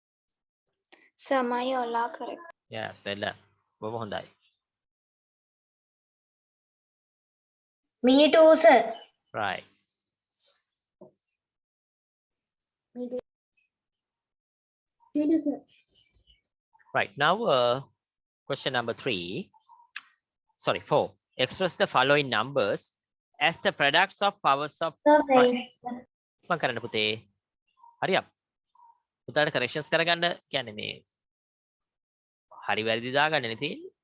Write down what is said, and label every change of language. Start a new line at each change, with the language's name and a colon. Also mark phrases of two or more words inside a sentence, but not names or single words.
English: Sir, my all are correct. Yes, well done.
Sinhala: බොහොම හොඳයි.
English: Me too, sir. Right. Right. Now, question number 3. Sorry, 4. Express the following numbers as the products of powers of Sir, prime. wait, sir.
Sinhala: මම කරන්න පුතේ. හරියක්. පුතාට corrections කරගන්න කියන්නේ මේ හරි වැරදි දාගන්නනේ තියෙන්නේ.